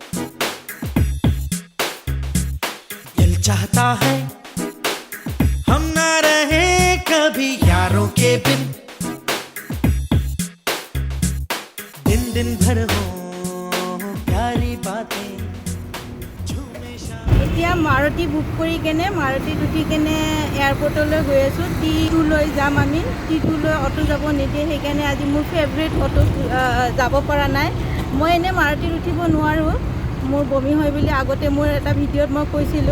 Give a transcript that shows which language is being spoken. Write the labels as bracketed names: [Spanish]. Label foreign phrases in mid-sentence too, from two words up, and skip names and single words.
[Hindi] दिल चाहता है हम ना रहे कभी यारों के बिन। दिन दिन भर हो प्यारी बातें। [Assamese] এতিয়া মাৰুতি বুক কৰি কেনে মাৰুতিত উঠি কেনে এয়াৰপৰ্টলৈ গৈ আছোঁ। T2 লৈ যাম আমি। T2 লৈ অটো যাব নিদিয়ে, সেইকাৰণে আজি মোৰ ফেভৰেট অটো যাব পৰা নাই। মই এনেই মাৰুতিত উঠিব নোৱাৰোঁ, মোৰ বমি হয় বুলি আগতে মোৰ এটা ভিডিঅ'ত মই কৈছিলোঁ।